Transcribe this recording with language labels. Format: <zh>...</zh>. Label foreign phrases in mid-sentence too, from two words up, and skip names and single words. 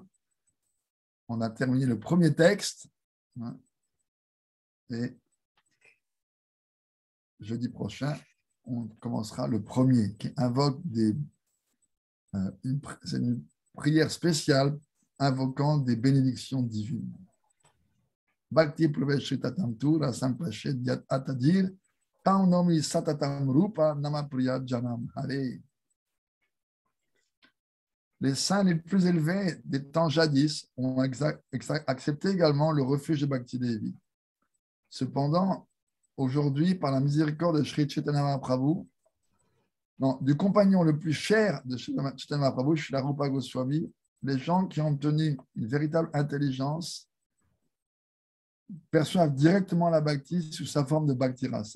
<fr>On a terminé le premier texte. Et jeudi prochain, on commencera le premier qui invoque une prière spéciale invoquant des bénédictions divines. Bhakti Praveshitatamtu Rasampashet Yat Atadir Taunomi Satatam Rupa Namapriya Janam Hare. Les saints les plus élevés des temps jadis ont accepté également le refuge de Bhakti Devi. Cependant, aujourd'hui, par la miséricorde de Sri Chaitanya Mahaprabhu, du compagnon le plus cher de Chaitanya Mahaprabhu, Srila Rupa Goswami, les gens qui ont obtenu une véritable intelligence perçoivent directement la Bhakti sous sa forme de Bhakti Rasa.</fr>